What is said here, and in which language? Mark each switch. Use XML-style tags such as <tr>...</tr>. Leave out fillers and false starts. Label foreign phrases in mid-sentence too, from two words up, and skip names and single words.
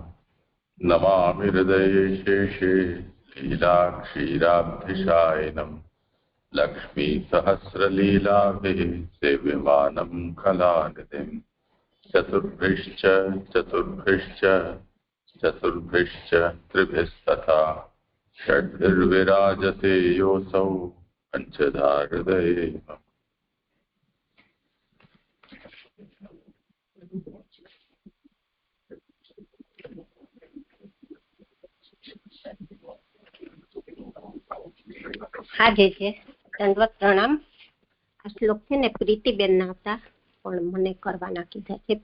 <sa>नमामि हृदये शेषे लीलाक्षीराब्धिशायिनं लक्ष्मीसहस्रलीलाभिः सेव्यमानं कलानिधिं। चतुर्भिश्च चतुर्भिश्च चतुर्भिश्च त्रिभिस्तथा षड्भिर्विराजते योऽसौ पञ्चधा हृदये।</sa> <gu>આજે છે દંડવત પ્રણામ. આ શ્લોક છે ને પ્રીતિબેન ના હતા, પણ મને કરવાના કીધા છે.</gu>